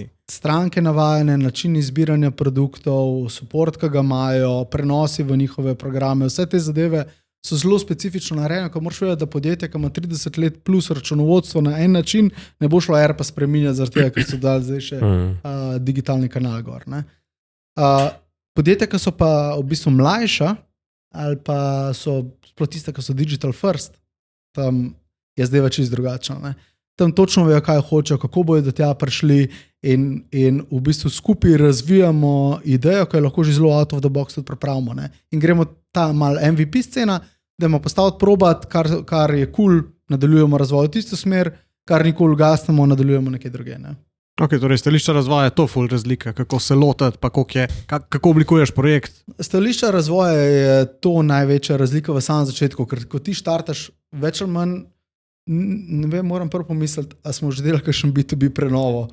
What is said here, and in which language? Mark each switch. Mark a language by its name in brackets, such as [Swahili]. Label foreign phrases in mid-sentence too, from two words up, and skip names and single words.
[Slovenian] Stranke navajene, načini zbiranja produktov, support, ki ga imajo, prenosi v njihove programe, vse te zadeve so zelo specifično narejene, ko moraš vedeti, da podjetje, ki ima 30 let plus računovodstvo na en način, ne bo šlo pa spreminjati zaradi tega, ker so dali zdaj še digitalni kanal gor. Ne? Podjetja, ki so pa v bistvu mlajša, ali pa so sploh tiste, ki so [English] digital first, [Slovenian] tam je zdaj več drugačno. Ne? Tam točno vejo, kaj hočejo, kako bojo do tja prišli in v bistvu skupaj razvijamo idejo, ki jo lahko že zelo [English] out of the box [Slovenian] tudi pripravimo. Ne? In gremo ta mal MVP scena, da imamo postaviti probat, kar je cool, nadaljujemo razvoj v tisto smer, kar nikoli gasnemo, nadaljujemo nekaj druge. Ne? Ok, torej stališča razvoja je to ful razlika, kako se lotati, pa kako oblikuješ projekt. Stališča razvoja je to največja razlika v samem začetku, ker ko ti štartaš več ali manj, ne vem, moram prvo pomisliti, a smo že delali kakšen B2B prenovo.